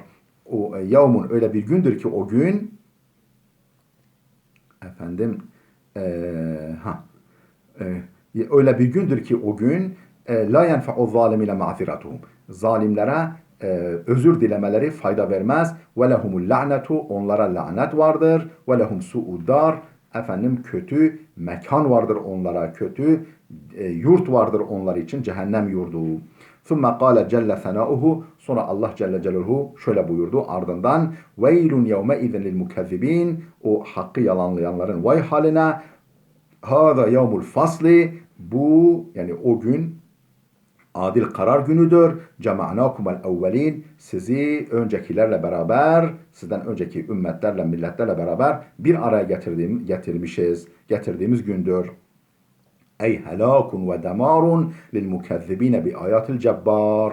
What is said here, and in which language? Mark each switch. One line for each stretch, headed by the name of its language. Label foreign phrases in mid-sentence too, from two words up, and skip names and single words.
Turkish: O yevmun öyle bir gündür ki o gün efendim ha öyle bir gündür ki o gün
Arabic: لا ينفع الظالمين معذرتهم.
Turkish: Zalimlere özür dilemeleri fayda vermez.
Arabic: ولهم اللعنة,
Turkish: onlara lanet vardır.
Arabic: ولهم سوء الدار,
Turkish: efendim kötü mekan vardır onlara, kötü yurt vardır onlar için, cehennem yurdu.
Arabic: ثُمَّ قَالَ جَلَّ ثَنَاؤُهُ,
Turkish: sonra Allah
Arabic: جل جلاله
Turkish: şöyle buyurdu ardından
Arabic: وَيْلٌ يَوْمَئِذٍ لِلْمُكَذِّبِينَ,
Turkish: o hakkı yalanlayanların vay haline.
Arabic: هَذَا يَوْمُ الْفَصْلِ,
Turkish: bu yani o gün adil karar günüdür.
Arabic: جمعناكم والأولين,
Turkish: sizi öncekilerle beraber, sizden önceki ümmetlerle, milletlerle beraber bir araya getirdiğimiz gündür.
Arabic: أي هلاك ودمار للمكذبين بآيات الجبار.